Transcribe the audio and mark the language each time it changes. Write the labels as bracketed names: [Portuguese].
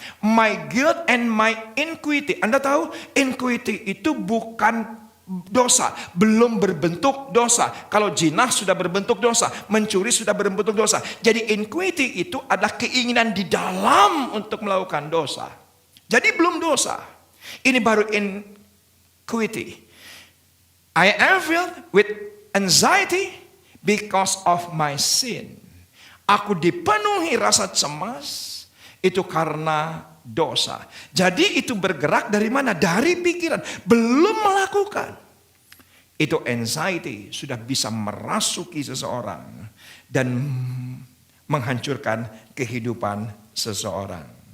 [English] My guilt and my iniquity. [Indonesian] Anda tahu iniquity itu bukan dosa. Belum berbentuk dosa. Kalau jinah sudah berbentuk dosa. Mencuri sudah berbentuk dosa. Jadi iniquity itu adalah keinginan di dalam untuk melakukan dosa. Jadi belum dosa. Ini baru iniquity. [English] I am filled with anxiety because of my sin. [Indonesian] Aku dipenuhi rasa cemas itu karena dosa. Jadi itu bergerak dari mana? Dari pikiran. Belum melakukan. Itu anxiety sudah bisa merasuki seseorang dan menghancurkan kehidupan seseorang.